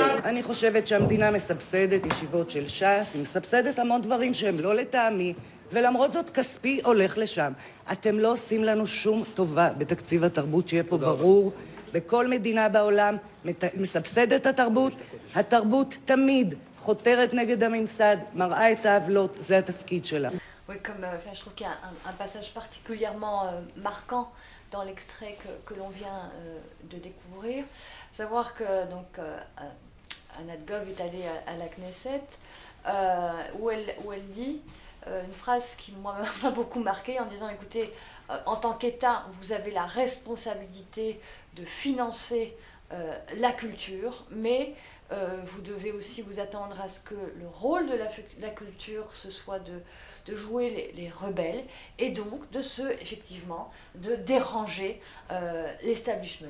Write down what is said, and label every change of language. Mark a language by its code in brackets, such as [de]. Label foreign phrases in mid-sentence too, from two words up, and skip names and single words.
[he] אני חושבת שהמדינה מסבסדת ישיבות של ש"ס, היא מסבסדת המון דברים שהם לא לטעמי, ולמרות זאת כספי הולך לשם. אתם לא עושים לנו שום טובה בתקציב התרבות, שיהיה פה ברור. בכל מדינה בעולם מסבסדת התרבות. התרבות תמיד חותרת נגד הממסד, מראה את העוולות, זה התפקיד שלה. [fr] Oui, je trouve qu'il y a un passage particulièrement marquant dans l'extrait que l'on vient de découvrir. Savoir que donc Anat Gov est allée à la Knesset, où elle dit une phrase qui m'a beaucoup marquée en disant, écoutez, en tant qu'État, vous avez la responsabilité de financer la culture, mais vous devez aussi vous attendre à ce que le rôle de la culture, ce soit de jouer les rebelles, et donc effectivement, de déranger l'establishment.